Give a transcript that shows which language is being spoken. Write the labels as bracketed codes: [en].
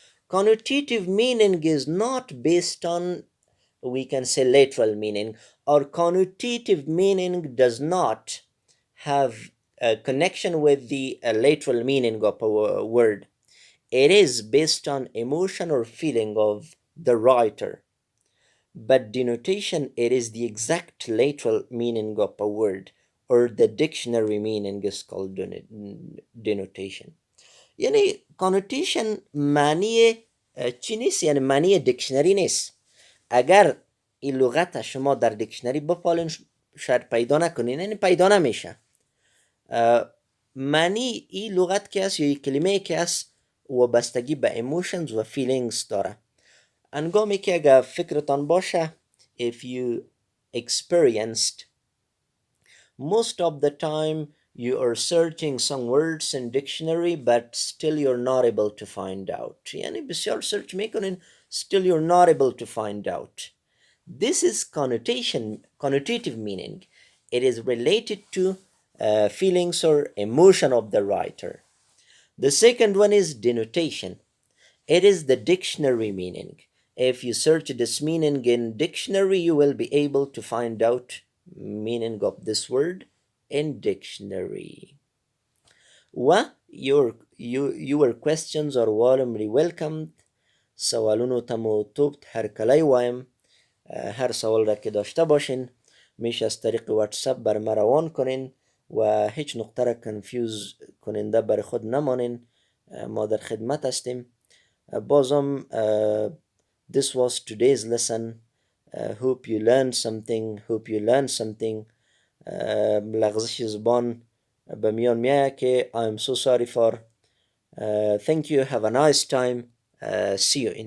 [en] Connotative meaning is not based on, we can say, literal meaning, or connotative meaning does not have a connection with the literal meaning of a word. It is based on emotion or feeling of the writer. But denotation, it is the exact literal meaning of a word, or the dictionary meaning is called denotation. [fa] یعنی connotation معنی چی نیست؟ یعنی معنی دیکشنری نیست. اگر این لغت شما در دیکشنری بپالین شاید پیدا نکنین، یعنی پیدا نمیشه. معنی این لغت که هست یا این کلمه که هست وابستگی به emotions و feelings داره. انگامی که اگر فکرتان باشه [en] if you experienced most of the time you are searching some words in dictionary but still you're not able to find out. [fa] یعنی بسیار search میکنین [en] still you're not able to find out. This is connotative meaning. It is related to feelings or emotion of the writer. The second one is denotation. It is the dictionary meaning. If you search this meaning in dictionary, you will be able to find out meaning of this word in dictionary. Your questions are warmly welcomed. [ps] سوالونو ته مو توبت هرکلی وایم. [fa] هر سوال را که داشته باشین میشه از طریق واتساپ بر ما روان کنین و هیچ نقطه را کنفیوز کننده بر خود نمانین. ما در خدمت هستیم. [en] بازم this was today's lesson. Hope you learned something. [fa] لغزش زبان به میان میایه که [en] I am so sorry for. Thank you. Have a nice time. See you in